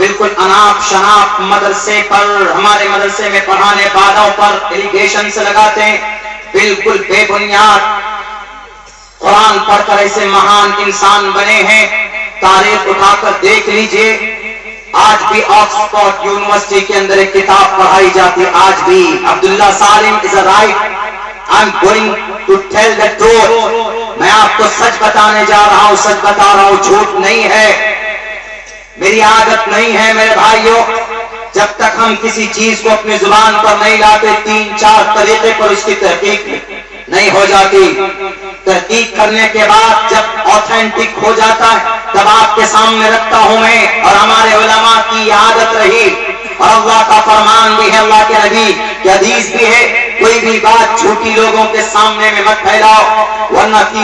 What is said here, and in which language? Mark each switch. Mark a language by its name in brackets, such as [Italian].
[Urdu] بالکل اناپ شناپ مدرسے پر، ہمارے مدرسے میں پڑھانے والوں پر الیگیشن سے لگاتے ہیں، بالکل بے بنیاد۔ قرآن پڑھ کر ایسے مہان انسان بنے ہیں، تاریخ اٹھا کر دیکھ لیجئے، آج بھی آکسفورڈ یونیورسٹی کے اندر ایک کتاب پڑھائی جاتی ہے، آج بھی عبداللہ سالم [English] is a right. I'm going to tell the truth. [Urdu] میں آپ کو سچ بتانے جا رہا ہوں، سچ بتا رہا ہوں، جھوٹ نہیں ہے، میری عادت نہیں ہے میرے بھائیوں۔ جب تک ہم کسی چیز کو اپنی زبان پر نہیں لاتے، 3-4 طریقے پر اس کی تحقیق نہیں ہو جاتی۔ تحقیق کرنے کے بعد جب آتھینٹک ہو جاتا ہے تب آپ کے سامنے رکھتا ہوں میں، اور ہمارے علماء کی عادت رہی اور اللہ کا فرمان بھی ہے، اللہ کے نبی کی حدیث بھی ہے، کوئی بھی بات جھوٹی لوگوں کے سامنے میں مت پھیلاؤ، ورنہ